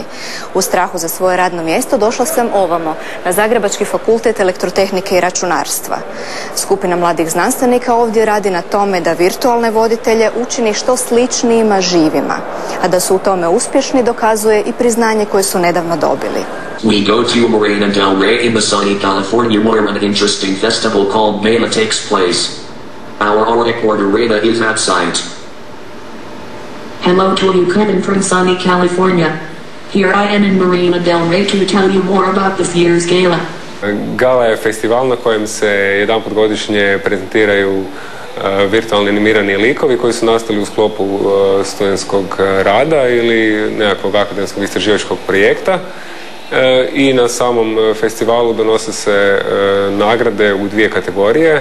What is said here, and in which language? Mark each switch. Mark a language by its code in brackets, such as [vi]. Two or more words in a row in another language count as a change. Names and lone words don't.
[hr] U strahu za svoje radno mjesto došla sam ovamo, na Zagrebački fakultet elektrotehnike i računarstva. Skupina mladih znanstvenika ovdje radi na tome da virtualne voditelje učini što sličnijima živima. A da su u tome uspješni dokazuje i priznanje koje su nedavno dobili. [en] We go to Marina del Rey in the sunny California where an interesting festival called Mela takes place. Our reporter Rena is at site. Hello to you coming from sunny California. Here I am in Marina del Rey to tell you more about this year's gala. [hr] Gala je festival na kojem se jedanput godišnje prezentiraju virtualni animirani likovi koji su nastali u sklopu studentskog rada ili nekakvog akademskog istraživačkog projekta. I na samom festivalu donose se nagrade u dvije kategorije.